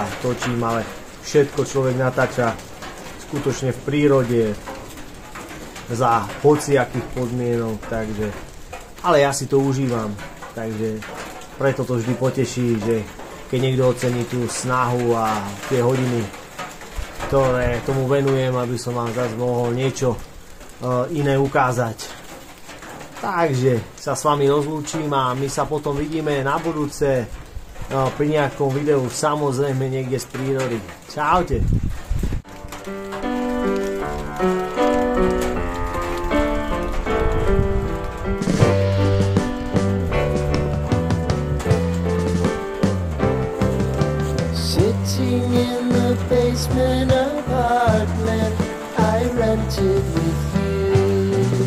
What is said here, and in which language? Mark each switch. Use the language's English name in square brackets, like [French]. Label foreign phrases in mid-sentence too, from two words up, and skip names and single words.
[Slovak] točím, ale všetko človek natáča skutočne v prírode za hociakých podmienok, takže ale ja si to užívam, takže preto to vždy poteší, že keď niekto ocení tú snahu a tie hodiny, ktoré tomu venujem, aby som vám zase mohol niečo iné ukázať. Takže sa s vami rozlúčim a my sa potom vidíme na budúce pri nejakom videu, samozrejme niekde z prírody. Čaute. [English] Sitting in the basement apartment I rented with you.